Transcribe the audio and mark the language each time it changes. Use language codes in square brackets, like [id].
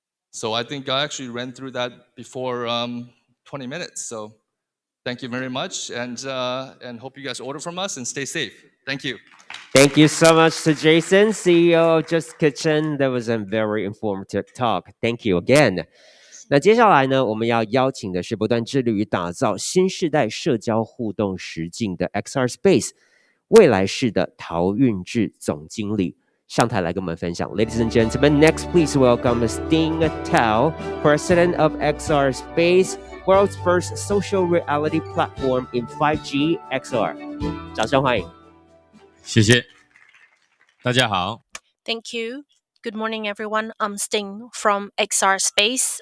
[en] So I think I actually ran through that before 20 minutes. So thank you very much, and hope you guys order from us and stay safe. Thank you. Thank you so much to Jason, CEO of Just Kitchen. That was a very informative talk. Thank you again. [zh] 那接下来呢，我们要邀请的是不断致力于打造新世代社交互动实境的 XR Space 未来式的陶运智总经理上台来跟我们分享。 [en] Ladies and gentlemen, next please welcome Sting Tao, President of XR Space, world's first social reality platform in 5G XR. [zh] 掌声欢迎。谢谢，大家好。 [en] Thank you. Good morning, everyone. I'm Sting from XR Space.